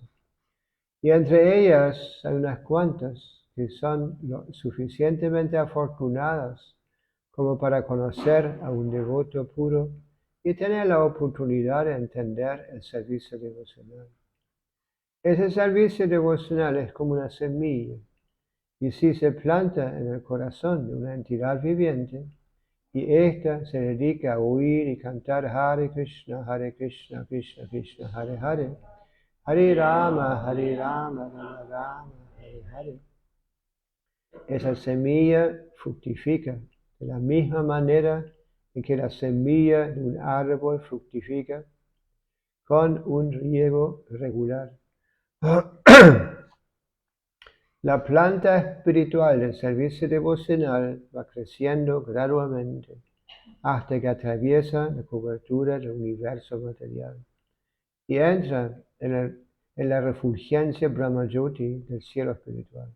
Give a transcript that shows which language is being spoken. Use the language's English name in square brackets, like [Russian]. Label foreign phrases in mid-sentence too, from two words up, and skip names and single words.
[Spanish] Y entre ellas hay unas cuantas que son lo suficientemente afortunadas como para conocer a un devoto puro y tener la oportunidad de entender el servicio devocional. Ese servicio devocional es como una semilla, y si se planta en el corazón de una entidad viviente, y ésta se dedica a oír y cantar Hare Krishna, Krishna Krishna, Hare Hare, Hare Rama, Rama Rama, Hare Hare. Esa semilla fructifica de la misma manera en que la semilla de un árbol fructifica con un riego regular. La planta espiritual del servicio devocional va creciendo gradualmente hasta que atraviesa la cobertura del universo material y entra en la refulgencia Brahmayoti del cielo espiritual.